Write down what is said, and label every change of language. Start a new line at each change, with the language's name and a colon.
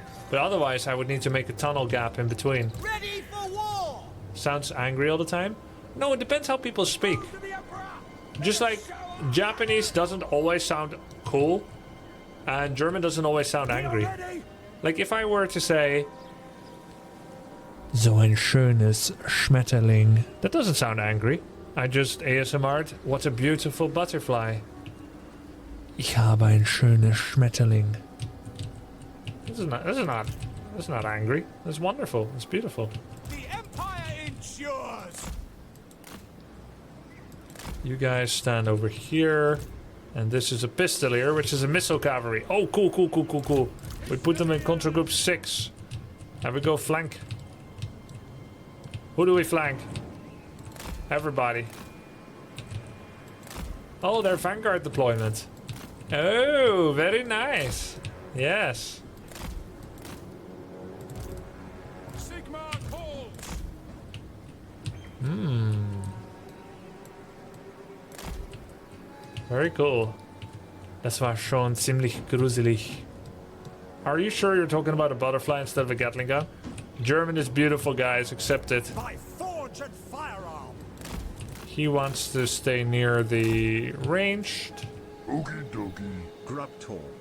English: But otherwise I would need to make a tunnel gap in between. Ready for war! Sounds angry all the time? No, it depends how people speak. Just like Japanese doesn't always sound cool, and German doesn't always sound angry. Like if I were to say...
German: So ein schönes Schmetterling.
English: That doesn't sound angry. I just ASMR'd. What a beautiful butterfly.
German: Ich habe ein schönes Schmetterling.
English: This is not angry. That's wonderful. It's beautiful. The Empire ensures! You guys stand over here. And this is a Pistolier, which is a missile cavalry. Oh, cool, cool, cool, cool, cool. We put them in contra group 6. And we go flank. Who do we flank? Everybody. Oh, their Vanguard deployment. Oh, very nice. Yes. Sigma calls! Very cool.
German: Das war schon ziemlich gruselig.
English: Are you sure you're talking about a butterfly instead of a Gatling gun? German is beautiful, guys. Accept it. By forge and firearm! He wants to stay near the ranged. Okie dokie. Grubtor.